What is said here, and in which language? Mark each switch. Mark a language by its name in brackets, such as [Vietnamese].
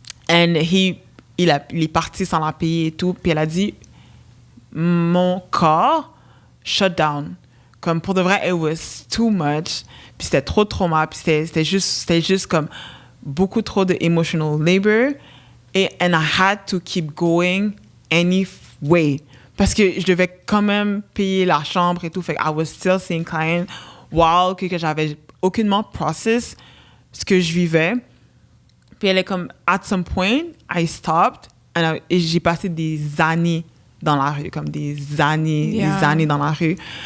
[French] And il est parti sans la payer et tout. Puis elle a dit, mon corps [English] shut down. [French] Comme pour de vrai, [English] it was too much. [French] Puis c'était trop de trauma. Puis c'était juste comme beaucoup trop de [English] emotional labor. And I had to keep going anyway. [French] Parce que je devais quand même payer la chambre et tout. Fait que [English] I was still seeing clients while [French] que j'avais aucunement process ce que je vivais. Puis elle est comme, [English] at some point, I stopped. [French] Et j'ai passé des années dans la rue. Comme des années dans la rue.